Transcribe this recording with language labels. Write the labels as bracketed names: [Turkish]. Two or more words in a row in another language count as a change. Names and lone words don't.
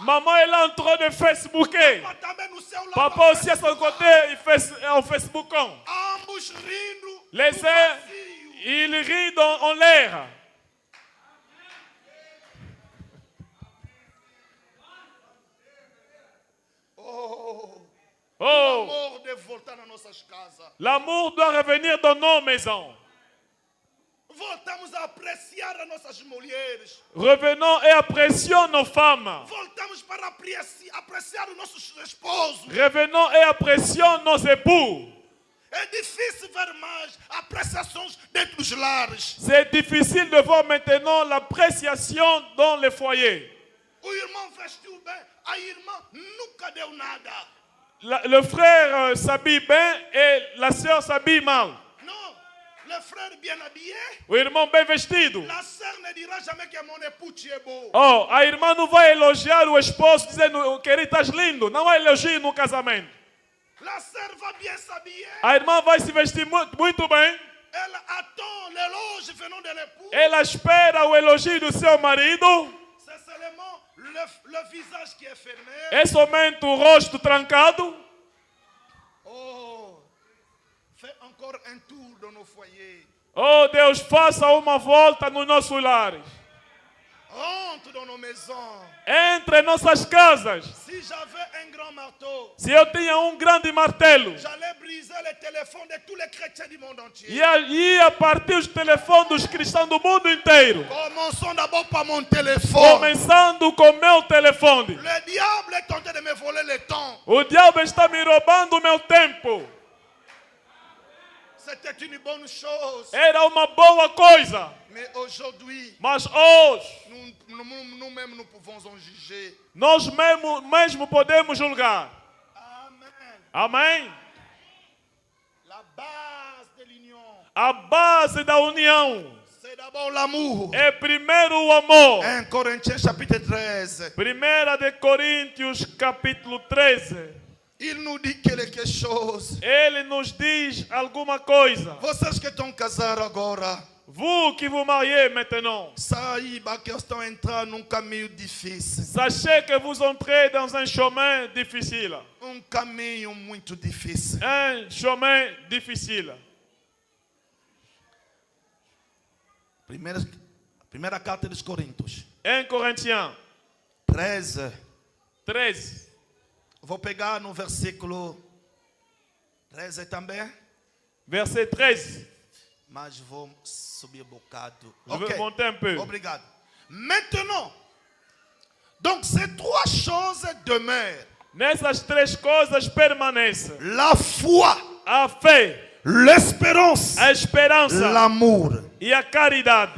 [French] Maman est là en train de Facebooker. [Portuguese] Papa também no seu lado. [French] Papa aussi à son côté, il fait en Facebookant. [Portuguese] Ambos rindo. [French] Les [Portuguese] do uns, vazio. [French] ils rient en l'air. [Portuguese] Oh. O Oh, amor deve voltar nas nossas casas. [French] l'amour doit revenir dans nos maisons. [Portuguese] Voltamos a apreciar as nossas mulheres. [French] Revenons et apprécions nos femmes. [Portuguese] Voltamos para apreciar os nossos esposos. [French] Revenons et apprécions nos époux. [Portuguese] É difícil ver mais apreciações dentro dos lares. [French] C'est difficile de voir maintenant l'appréciation dans les foyers. [Portuguese] O irmão vestiu bem, a irmã nunca deu nada. [French] le frère s'habille bien et la sœur s'habille mal. Non, le frère bien habillé, [Portuguese] O irmão bem vestido. [French] la sœur ne dira jamais que mon époux tu es beau. [Portuguese] Oh, a irmã não vai elogiar o esposo dizendo, querido, estás lindo. Não há elogio no casamento. [French] La sœur va bien s'habiller. [Portuguese] A irmã vai se vestir muito bem. [French] Elle attend l'éloge venant de l'époux. [Portuguese] Ela espera o elogio do seu marido. [French] C'est seulement le visage qui est fermé. [Portuguese] É somente o rosto trancado. [French] Oh, fais encore un tour dans nos foyers. [Portuguese] Oh, Deus, faça uma volta nos nossos lares. [French] Rentre dans nos maisons. [Portuguese] Entre em nossas casas. [French] Si j'avais un grand marteau, [Portuguese] Se eu tinha grande martelo, [French] j'allais briser les téléphones de tous les chrétiens du monde entier. [Portuguese] ia partir os telefones dos cristãos do mundo inteiro. [French] Commençons d'abord par mon téléphone. [Portuguese] Começando com meu telefone. [French] Le diable est tenté de me voler le temps. [Portuguese] O diabo está me roubando o meu tempo. [French] C'était une bonne chose. [Portuguese] Era uma boa coisa. [French] Mais aujourd'hui, [Portuguese] Mas hoje, [French] nous-mêmes, nous pouvons en juger. [Portuguese] nós mesmo podemos julgar. [French] Amen. [Portuguese] Amém? [French] La base de l'union, [Portuguese] A base da união [French] c'est d'abord l'amour. [Portuguese] é primeiro o amor. [French] 1 Corinthiens chapitre 13. [Portuguese] 1 de Coríntios capítulo 13. [French] Il nous dit quelque chose. [Portuguese] Ele nos diz alguma coisa. Vocês que estão casados agora, [French] Vous qui vous mariez maintenant, [Portuguese] saibam que estão entrando num caminho difícil. [French] sachez que vous entrez dans un chemin difficile. [Portuguese] Um caminho muito difícil. [French] Un chemin difficile. [Portuguese] Primeira carta dos Coríntios. [French] 1 Corinthiens 13. [Portuguese] 13. Vou pegar no versículo 13 também. [French] Verset 13. [Portuguese] Mas vou subir um bocado. [French] Je vais monter un peu. [Portuguese] Obrigado. [French] Maintenant, donc ces trois choses demeurent. [Portuguese] Nessas três coisas permanecem: [French] La foi, [Portuguese] a fé, [French] l'espérance, [Portuguese] a esperança [French] l'amour. [Portuguese] e a caridade.